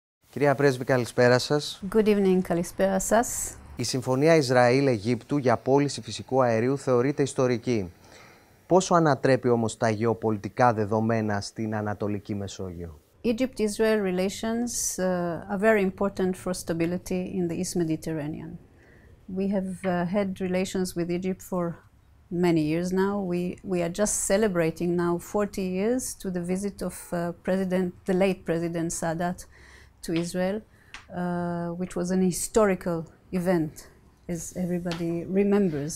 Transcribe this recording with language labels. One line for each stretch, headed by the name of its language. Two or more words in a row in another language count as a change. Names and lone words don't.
Greek: Κυρία Πρέσβη, καλησπέρα σας.
English: Good evening,
Greek: καλησπέρα σας. Η Συμφωνία Ισραήλ-Αιγύπτου για πώληση φυσικού αερίου θεωρείται ιστορική. Πόσο ανατρέπει όμως τα γεωπολιτικά δεδομένα στην Ανατολική Μεσόγειο?
English: Egypt-Israel relations are very important for stability in the East Mediterranean. We have had relations with Egypt for many years now. We are just celebrating now 40 years to the visit of the late President Sadat to Israel, which was an historical event, as everybody remembers.